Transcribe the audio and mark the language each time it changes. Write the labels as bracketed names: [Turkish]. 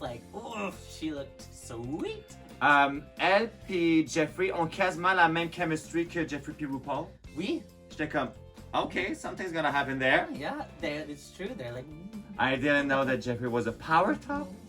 [English] Like, oof, she looked sweet. [French] Elle puis Jeffrey ont quasiment la même chemistry que Jeffrey puis RuPaul. Oui. J'étais comme, [English] okay, something's gonna happen there. Yeah, it's true. They're like, I didn't know that Jeffrey was a power top.